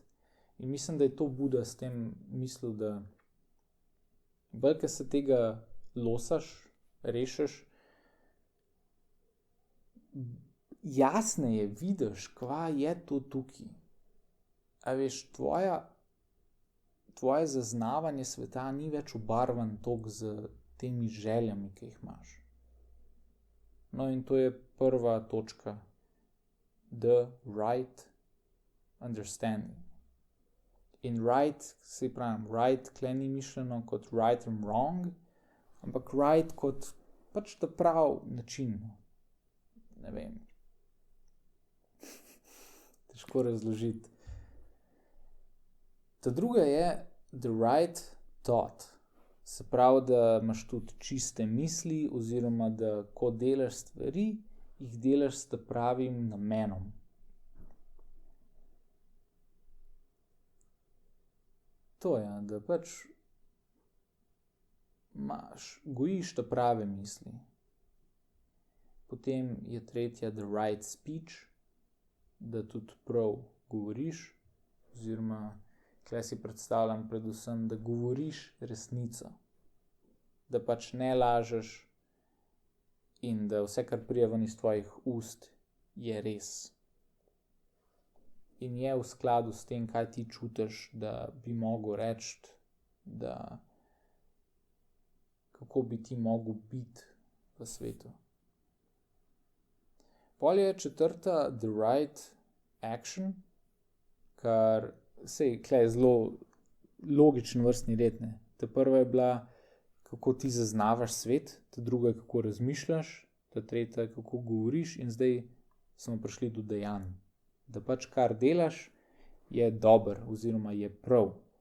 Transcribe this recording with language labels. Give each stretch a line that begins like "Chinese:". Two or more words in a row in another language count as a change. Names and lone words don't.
Slovenian: In mislim, da je to Buda s tem mislil, da bolj, ko se tega losaš, rešiš, jasneje vidiš, kva je to tukaj. A veš, tvoje zaznavanje sveta ni več obarvan toliko z temi željami, ki jih imaš. No, in to je prva točka.
English: The right understanding.
Slovenian: In right, se pravim, right tle ni mišljeno kot
English: right and wrong,
Slovenian: ampak right kot pač ta prav način. Ne vem. Težko razložiti. Ta druga je
English: the right thought.
Slovenian: Se pravi, da imaš tudi čiste misli, oziroma da ko delaš stvari, jih delaš s pravim namenom. To je, da pač gojiš ta prave misli. Potem je tretja
English: the right speech.
Slovenian: da tudi prav govoriš, oziroma tukaj si predstavljam predvsem, da govoriš resnico, da pač ne lažeš in da vse, kar pride ven iz tvojih ust, je res. In je v skladu s tem, kaj ti čutiš, da bi mogel reči, da kako bi ti mogel biti v svetu. Pol je četrta
English: the right action,
Slovenian: kar sej, tukaj je zelo logičen vrstni red, ne. Ta prva je bila, kako ti zaznavaš svet, ta druga je, kako razmišljaš, ta tretja je, kako govoriš in zdaj smo prišli do dejanj. Da pač kar delaš, je dober oziroma je prav.